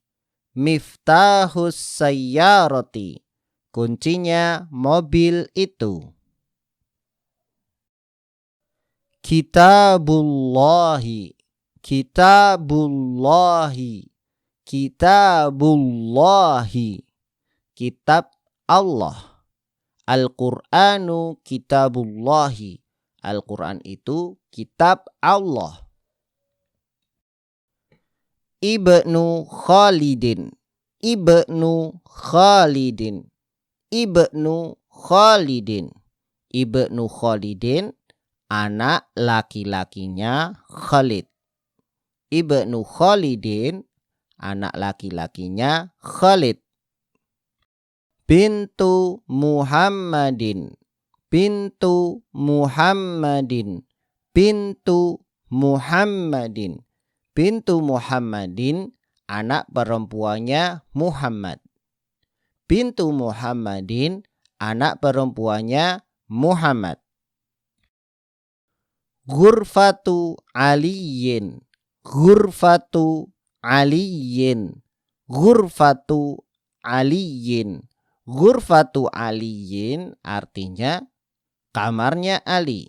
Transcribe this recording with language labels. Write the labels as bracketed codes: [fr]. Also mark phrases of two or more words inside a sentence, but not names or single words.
[ar] مفتاح السيارة, [id] kuncinya mobil itu. Kitabullahi. Kitabullahi. Kitabullahi, kitab Allah. [ar] القرآن كتاب الله, [id] Al-Qur'an itu kitab Allah. [ar] ابن خالد. ابن خالد. ابن خالد. ابن خالد, [id] anak laki-lakinya Khalid. [ar] ابن خالد, [id] anak laki-lakinya Khalid. [ar] بنت محمد. بنت محمد. بنت محمد. بنت محمد, [id] anak perempuannya Muhammad. [ar] بنت محمد, [id] anak perempuannya Muhammad. [ar] غرفة علي. غرفة علي. غرفة علي. غرفة علي [id] artinya kamarnya Ali.